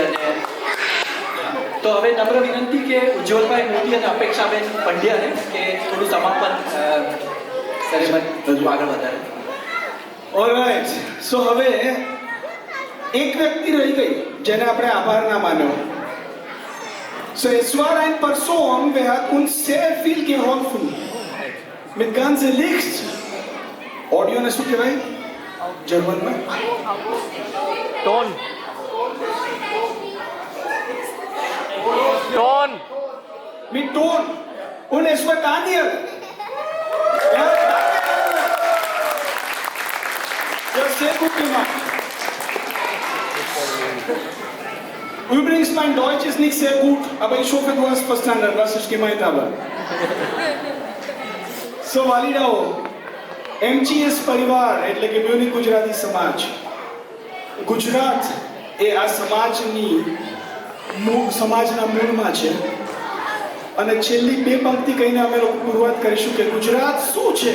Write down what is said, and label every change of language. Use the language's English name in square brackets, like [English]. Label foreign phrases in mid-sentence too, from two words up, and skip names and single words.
[Gujarati] અને તો હવે નમ્ર વિનંતી કે ઉજ્જવલભાઈ મોદી અને અપેક્ષાબેન પંડ્યાને કે થોડું સમાપન સેરેમની આગળ વધારે. [English] alright, so [Gujarati] હવે એક વ્યક્તિ રહી ગઈ જેને આપણે આભાર ના માન્યો. [German] So es war eine Person, wer hat uns sehr viel geholfen. Mit ganze Licht. [Gujarati] Audio ને શું કહેવાય જર્મનમાં? [German] Ton. Ton. Mit Ton. Und es war Daniel. Ja, sehr gut gemacht. Übrigens, mein Deutsch ist nicht sehr gut, aber ich hoffe, du hast verstanden, was ich gemeint habe. [Gujarati] So, વાલીડાઓ, MGS પરિવાર એટલે કે મ્યુનિક ગુજરાતી સમાજ, ગુજરાત એ આ સમાજના મૂળમાં છે. અને છેલ્લી 2 પંક્તિ કહીને અમે લોકો શરૂઆત કરીશું કે ગુજરાત શું છે.